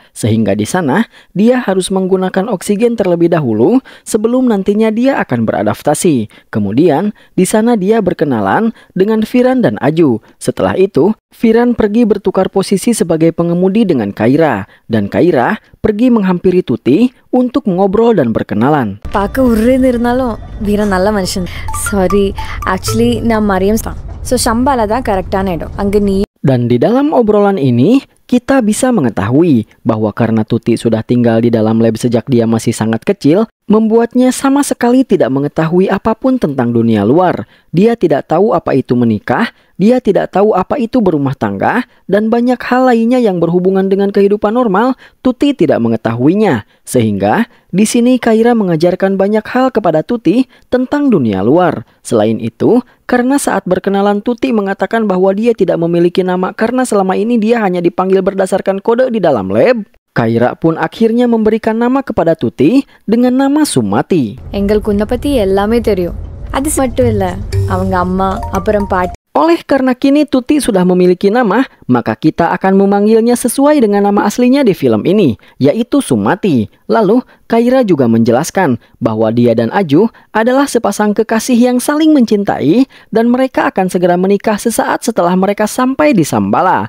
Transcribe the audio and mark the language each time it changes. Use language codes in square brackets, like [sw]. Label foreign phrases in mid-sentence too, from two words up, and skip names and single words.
[id] Sehingga di sana dia harus menggunakan oksigen terlebih dahulu sebelum nantinya dia akan beradaptasi. Kemudian di sana dia berkenalan dengan Viran dan Aju. Setelah itu Viran pergi bertukar posisi sebagai pengemudi dengan Kaira, dan Kaira pergi menghampiri Tuti untuk mengobrol dan berkenalan. [ta] பார்க்க உருன்னு இருந்தாலும் வீரன் நல்ல மனுஷன். [en] Sorry, actually [ta] நான் மரியம் தான். ஸோ ஷம்பாலா தான் கரெக்டான இடம். அங்கே நீ. [id] Dan di dalam obrolan ini, kita bisa mengetahui bahwa karena Tuti sudah tinggal di dalam lab sejak dia masih sangat kecil, membuatnya sama sekali tidak mengetahui apapun tentang dunia luar. Dia tidak tahu apa itu menikah, dia tidak tahu apa itu berumah tangga, dan banyak hal lainnya yang berhubungan dengan kehidupan normal, Tuti tidak mengetahuinya. Sehingga, di sini Kaira mengajarkan banyak hal kepada Tuti tentang dunia luar. Selain itu, karena saat berkenalan Tuti mengatakan bahwa dia tidak memiliki nama karena selama ini dia hanya dipanggil berdasarkan kode di dalam lab, Kaira pun akhirnya memberikan nama kepada Tuti dengan nama Sumati. [ta] எங்களுக்கு உன்னை பத்தி எல்லாமே தெரியும். அது மட்டும் இல்ல, அவங்க அம்மா அப்புறம் பாட்டி. [id] Oleh karena kini Tuti sudah memiliki nama, maka kita akan memanggilnya sesuai dengan nama aslinya di film ini, yaitu Sumati. Lalu, Kaira juga menjelaskan bahwa dia dan Aju adalah sepasang kekasih yang saling mencintai dan mereka akan segera menikah sesaat setelah mereka sampai di Shambhala.